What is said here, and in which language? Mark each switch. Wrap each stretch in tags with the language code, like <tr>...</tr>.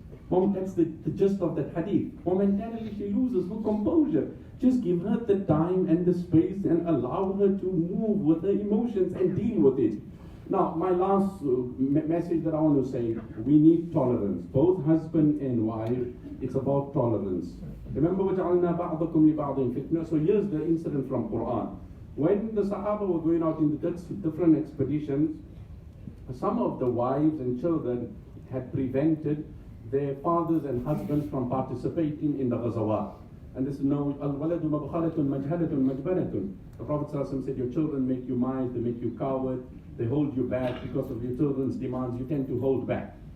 <en>That's the gist of that hadith. Momentarily she loses her composure. Just give her the time and the space and allow her to move with her emotions and deal with it. Now, my last message that I want to say, we need tolerance. Both husband and wife, it's about tolerance. Remember,</en> <ar>وَجَعَلْنَا بَعْضَكُمْ لِبَعْضٍ فِتْنَةً.</ar> <en>So here's the incident from Quraan. When the Sahaba were going out in the different expeditions, some of the wives and children had prevented their fathers and husbands from participating in the ghazawat. And this is no,</en> <ar>al-waladu mabkhalatun majhalatun majbanatun.</ar> <en>The Prophet ﷺ said, your children make you mild, they make you coward, they hold you back because of your children's demands, you tend to hold back.</en>